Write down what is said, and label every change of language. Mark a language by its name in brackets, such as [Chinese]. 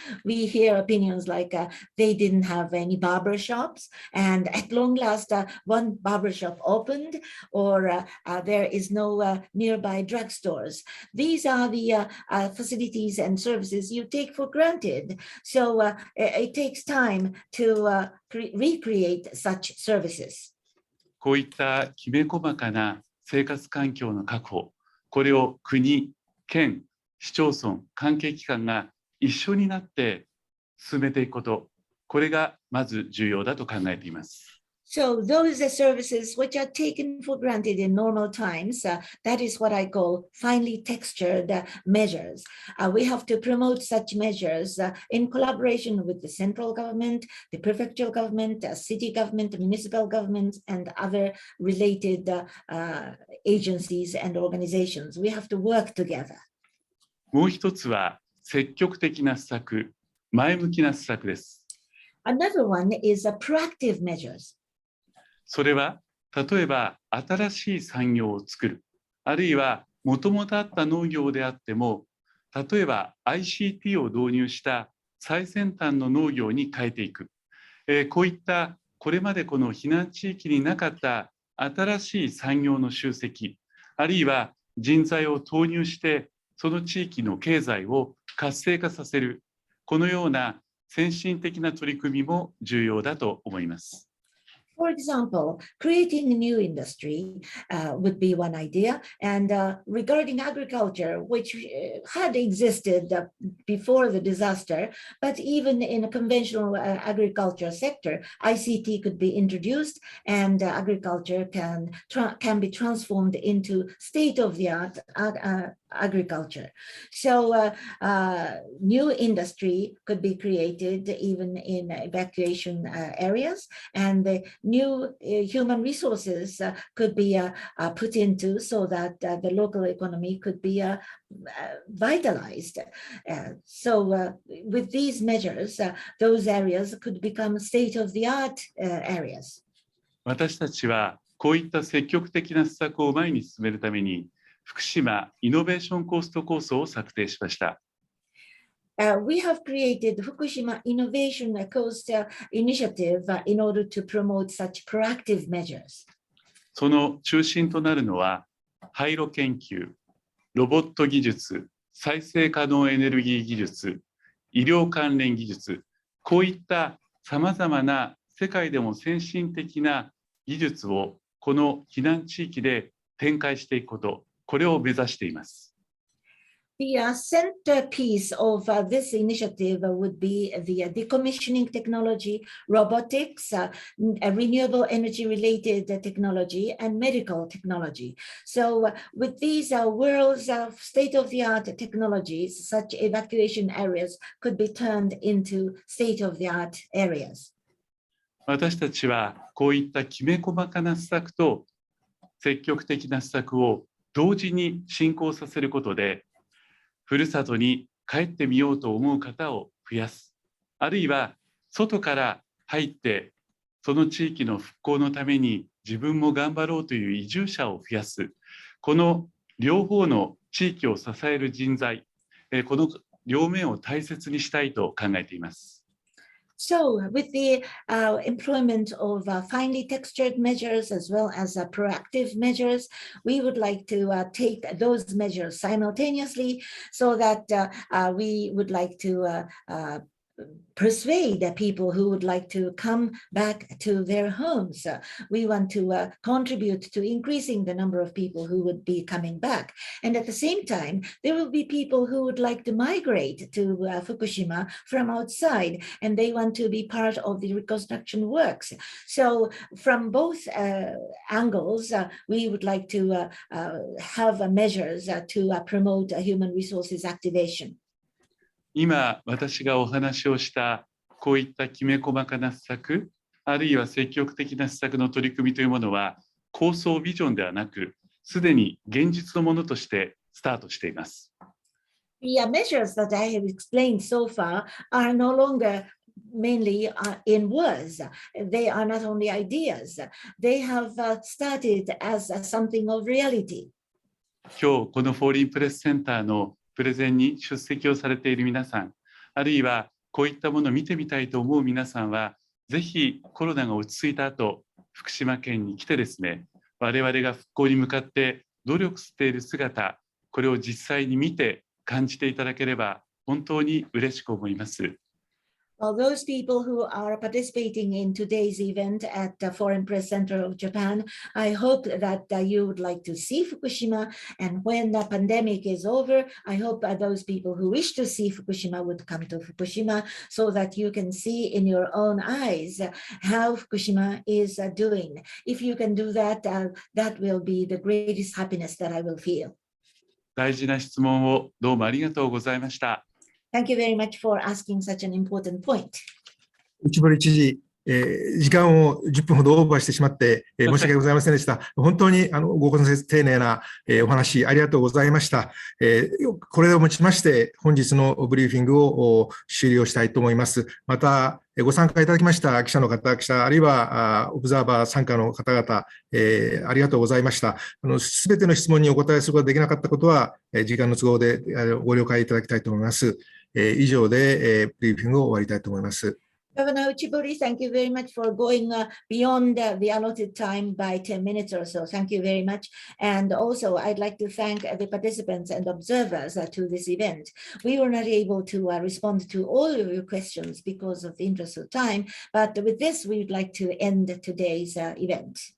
[English] We hear opinions like they didn't have any barber shops, and at long last, one barber shop opened, or there is no nearby drugstores. These are the facilities and services you take for granted. So it takes time to recreate such services. [Japanese] こういったきめ細かな生活環境の確保、これを国、県、市町村、関係機関が一緒になって進めていくこと、これがまず重要だと考えています。 [English] So those are services which are taken for granted in normal times. That is what I call finely textured measures. We have to promote such measures in collaboration with the central government, the prefectural government, city government, municipal government, and other related agencies and organizations. We have to work together. [Japanese] もう一つは積極的な施策、前向きな施策です。 [English] Another one is proactive measures. [Japanese] それは例えば新しい産業を作る、あるいはもともとあった農業であっても、例えば ICT を導入した最先端の農業に変えていく、こういったこれまでこの避難地域になかった新しい産業の集積、あるいは人材を投入してその地域の経済を活性化させる、このような先進的な取り組みも重要だと思います。 [English] For example, creating a new industry would be one idea. And regarding agriculture, which had existed before the disaster, but even in a conventional agriculture sector, ICT could be introduced and agriculture can be transformed into state-of-the-art agriculture. So new industry could be created even in evacuation areas, and the new human resources could be put into so that the local economy could be vitalized. So with these measures, those areas could become state-of-the-art areas. [Japanese] 私たちはこういった積極的な施策を前に進めるために福島イノベーションコースト構想を策定しました。 [English] We have created Fukushima Innovation Coast Initiative in order to promote such proactive measures. [Japanese] その中心となるのは廃炉研究、ロボット技術、再生可能エネルギー技術、医療関連技術、こういったさまざまな世界でも先進的な技術をこの避難地域で展開していくこと、これを目指しています。 [English] The centerpiece of this initiative would be the decommissioning technology, robotics, renewable energy related technology, and medical technology. So with these world's state-of-the-art technologies, such evacuation areas could be turned into state-of-the-art areas. [Japanese] 私たちはこういったきめ細かな施策と積極的な施策を同時に進行させることで、ふるさとに帰ってみようと思う方を増やす、あるいは外から入ってその地域の復興のために自分も頑張ろうという移住者を増やす、この両方の地域を支える人材、この両面を大切にしたいと考えています。 [English] So with the employment of finely textured measures as well as proactive measures, we would like to take those measures simultaneously so that we would like to persuade the people who would like to come back to their homes. We want to contribute to increasing the number of people who would be coming back. And at the same time, there will be people who would like to migrate to Fukushima from outside, and they want to be part of the reconstruction works. So from both angles, we would like to have measures to promote human resources activation. [Japanese] 今私がお話をしたこういったきめ細かな施策、あるいは積極的な施策の取り組みというものは構想ビジョンではなく、すでに現実のものとしてスタートしています。 [English] The measures that I have explained so far are no longer mainly in words. They are not only ideas. They have started as something of reality. [Japanese] 今日このフォーリンプレスセンターのプレゼンに出席をされている皆さん、あるいはこういったものを見てみたいと思う皆さんは、ぜひコロナが落ち着いた後、福島県に来てですね、我々が復興に向かって努力している姿、これを実際に見て感じていただければ本当に嬉しく思います。 [English] Well, those people who are participating in today's event at the Foreign Press Center of Japan, I hope that you would like to see Fukushima. And when the pandemic is over, I hope that those people who wish to see Fukushima would come to Fukushima so that you can see in your own eyes how Fukushima is doing. If you can do that, that will be the greatest happiness that I will feel. [Japanese] 大事な質問をどうもありがとうございました。 [English] Thank you very much for asking such an important point. [Japanese] 内堀知事、時間を10分ほどオーバーしてしまって、申し訳ございませんでした。本当にご丁寧な、お話ありがとうございました。これをもちまして本日のブリーフィングを終了したいと思います。またご参加いただきました記者の方、あるいはオブザーバー参加の方々、ありがとうございました。すべての質問にお答えすることができなかったことは、時間の都合でご了解いただきたいと思います。以上でブリーフィングを終わりたいと思います。 [English] Governor Uchibori, thank you very much for going beyond the allotted time by 10 minutes or so. Thank you very much. And also, I'd like to thank the participants and observers to this event. We were not able to respond to all of your questions because of the interest of time, but with this, we would like to end today's event.